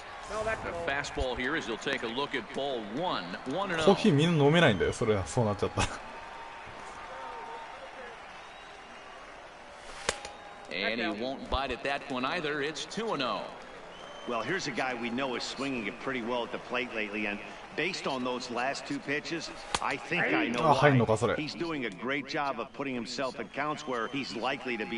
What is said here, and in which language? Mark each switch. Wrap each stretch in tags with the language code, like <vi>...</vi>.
<en>The fastball here as he'll take a look at ball one. 1-0.</en> <ja>コーヒーみんな飲めないんだよ、それはそうなっちゃったら。</ja> <en>And he won't bite at that one either. It's 2-0. Well, here's a guy we know is swinging it pretty well at the plate lately, and based on those last two pitches, I think I know why. He's doing a great job of putting himself in counts where he's likely to be</en>